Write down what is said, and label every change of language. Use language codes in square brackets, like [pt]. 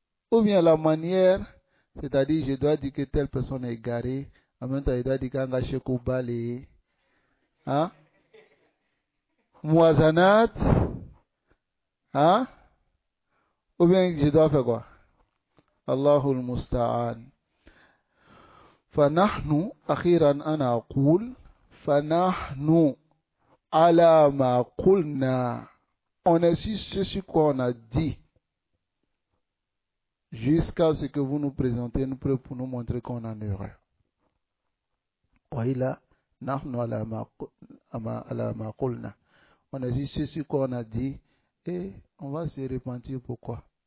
[fr] Ou bien la manière, c'est-à-dire je dois dire que telle personne est égarée, en même temps je dois dire qu'un chekou balé. Hein? Moisanat. Hein? Ou bien je dois faire quoi? [ar] Allahul Musta'an. فنحن أخيرا أنا أقول فنحن على ما قلنا. [fr] On est sur ce qu'on a dit jusqu'à ce que vous nous présentez nous preuves pour nous montrer qu'on est en erreur. [ar] وإلا نحن على ما قلنا. [fr] On est sur ce qu'on a dit et on va se repentir. Pourquoi?